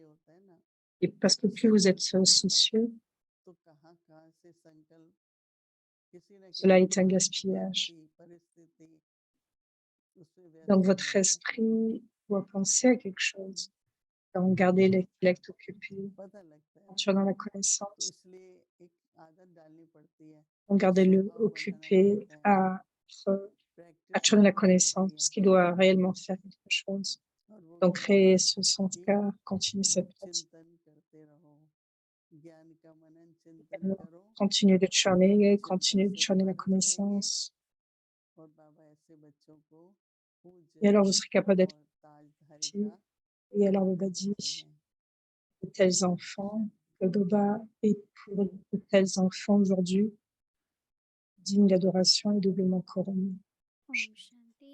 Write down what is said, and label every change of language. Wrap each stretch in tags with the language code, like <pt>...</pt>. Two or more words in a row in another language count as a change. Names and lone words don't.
<fr>Et parce que plus vous êtes soucieux, cela est un gaspillage. Donc, votre esprit doit penser à quelque chose. Donc garder l'intellect occupé,</fr> <hi>पता लगता है</hi> <fr>entrer dans la</fr> <hi>तो</hi> <fr>connaissance.</fr> <hi>इसलिए एक आदत डालनी पड़ती है</hi> <fr>Donc gardez-le</fr> <hi>स्वभाव बनाना</hi> <fr>occupé</fr> <hi>पड़ता है</hi> <fr>à être</fr> <hi>प्रैक्टिस</hi> <fr>être dans la</fr> <hi>करनी</hi> <fr>connaissance,</fr> <hi>पड़ती है</hi> <fr>parce qu'il doit réellement faire quelque chose.</fr> <hi>और वो</hi> <fr>Donc</fr> <hi>कहते</hi> <fr>créer</fr> <hi>हैं</hi> <fr>ce</fr> <hi>कि</hi> <fr>sanskar, continuer</fr> <hi>आप</hi> <fr>cette pratique,</fr> <hi>चिंतन करते रहो ज्ञान का मनन चिंतन</hi> <fr>également</fr> <hi>करो चिंतन</hi> <fr>continuer de</fr> <hi>से</hi> <fr>churner la</fr> <hi>त्वरित होएंगे</hi> <fr>connaissance.</fr> <hi>और बाबा ऐसे बच्चों को</hi> <fr>Et</fr> <hi>पूज्य</hi> <fr>alors vous serez capable d'être</fr> <hi>और ताजधारी</hi> <fr>actif.</fr> <hi>का</hi> <fr>Et alors le</fr> <hi>वर्णन</hi> <fr>badi,</fr> <hi>करते हैं</hi> <fr>de tels enfants, le Baba est pour de tels enfants aujourd'hui, digne d'adoration et doublement couronné.</fr> <hi>ओम शांति।</hi>